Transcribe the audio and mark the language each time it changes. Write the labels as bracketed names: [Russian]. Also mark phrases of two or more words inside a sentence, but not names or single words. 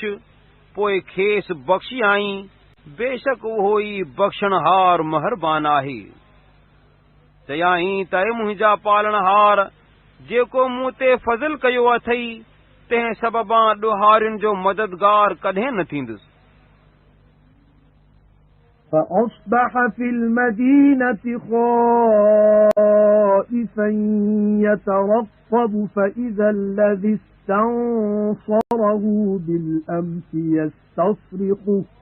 [Sindhi] पोइ खेसि बख़्शी आईं, बेशक उहो ई बख़्शणहार महिरबान आहे। चयाईं त ए मुंहिंजा पालनहार, जेको मूं ते फज़िल कयो अथई, तंहिं सबबां ॾोहारियुनि जो मददगार कॾहिं न थींदुसि। [Arabic] فأصبح في المدينة خائفا يترقب فإذا الذي استنصره بالأمس يستصرخه